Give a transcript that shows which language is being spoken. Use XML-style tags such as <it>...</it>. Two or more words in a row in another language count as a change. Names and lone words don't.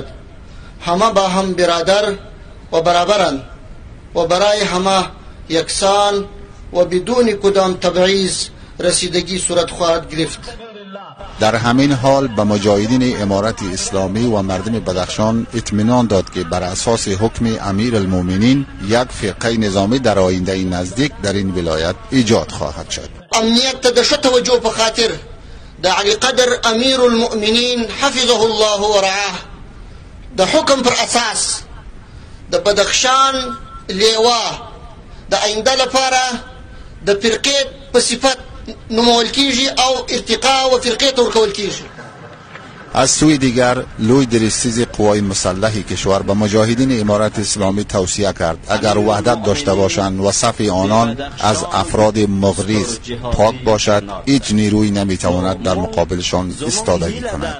<fa>همه با هم برادر و برابرند و برای همه یکسان و بدون کدام تبعیض رسیدگی صورت خواهد گرفت. در همین حال به مجاهدین امارت اسلامی و مردم بدخشان اطمینان داد که بر اساس حکم امیرالمومنین یک فرقه نظامی در آینده نزدیک در این ولایت ایجاد خواهد شد.</fa> <ps>امنیت تدش توجه په خاطر د علی قدر امیرالمؤمنین</ps> <ar>حفظه الله و رعاه</ar> <ps>د حکم پر اساس د بدخشان لیوا د آینده لپاره د فرقې په صفت نمول کیږي او ارتقا و فرقې ته ورکول کیږي.</ps> <fa>از سوی دیگر لوی درستیز قوای مسلح کشور به مجاهدین امارت اسلامی توصیه کرد اگر وحدت داشته باشند و صف آنان از افراد مغریض پاک باشد هیچ نیروی نمیتواند در مقابلشان ایستادگی کند.</fa>